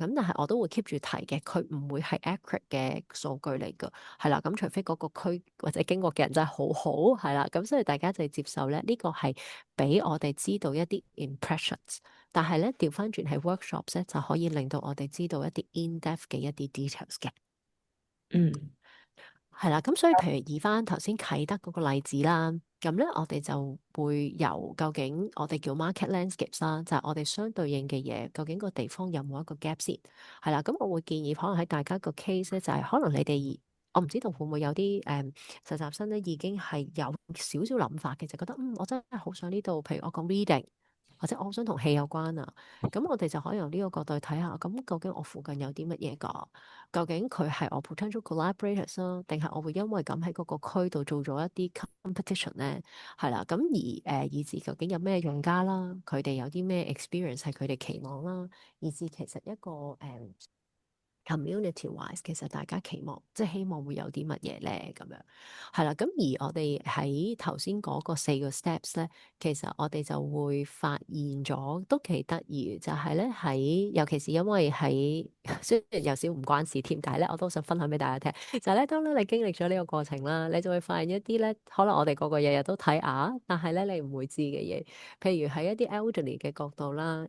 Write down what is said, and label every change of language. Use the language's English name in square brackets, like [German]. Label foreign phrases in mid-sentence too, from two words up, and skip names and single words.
[Cantonese] 咁但係我都會 keep 住提嘅，佢唔會係 accurate 嘅數據嚟㗎，係啦。咁除非嗰個區或者經過嘅人真係好好，係啦。咁所以大家就接受咧，呢個係俾我哋知道一啲 impressions，但係咧調翻轉喺 workshops 咧就可以令到我哋知道一啲 in-depth 嘅一啲 details 嘅。嗯係啦，咁所以譬如以翻頭先啟德嗰個例子啦，咁咧我哋就會由究竟我哋叫 [English] market landscapes [Cantonese] 啦，就係我哋相對應嘅嘢，究竟個地方有冇一個 gap 先？係啦，咁我會建議可能喺大家個 case 咧，就係可能你哋我唔知道會唔會有啲實習生咧已經係有少少諗法嘅，就覺得我真係好想呢度，譬如我講 reading。或者我好想同戲有關啊，咁我哋就可以由呢個角度去睇下，咁究竟我附近有啲乜嘢㗎？究竟佢係我 [English] potential collaborators [Cantonese] 啦，定係我會因為咁喺嗰個區度做咗一啲 competition 咧？係啦，咁而以至究竟有咩用家啦，佢哋有啲咩 experience 係佢哋期望啦，以至其實一個 [English] community wise， [Cantonese] 其實大家期望即係希望會有啲乜嘢咧咁樣，係啦。咁而我哋喺頭先嗰個4個 steps 咧，其實我哋就會發現咗都幾得意，就係咧喺尤其是因為喺雖然有少唔關事添，但係咧我都想分享俾大家聽，就係咧當咧你經歷咗呢個過程啦，你就會發現一啲咧可能我哋個個日日都睇啊，但係咧你唔會知嘅嘢，譬如喺一啲 elderly 嘅角度啦。